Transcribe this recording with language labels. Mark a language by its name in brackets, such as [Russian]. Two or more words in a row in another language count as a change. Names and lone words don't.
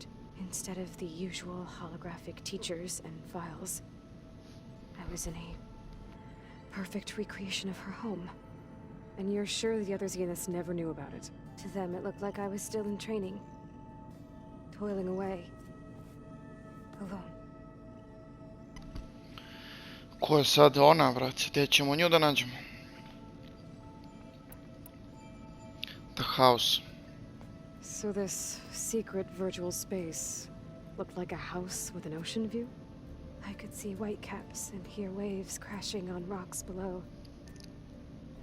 [English] Instead of the usual holographic teachers and files, I was in a perfect recreation of her home. And you're sure the other Zeniths never knew about it? To them, it looked like I was still in training. Toiling away. Alone. [Bosnian] Ko je sad ona, brate? Gdje ćemo nju da nađemo? [English] The house. So this secret virtual space looked like a house with an ocean view? I could see white caps and hear waves crashing on rocks below.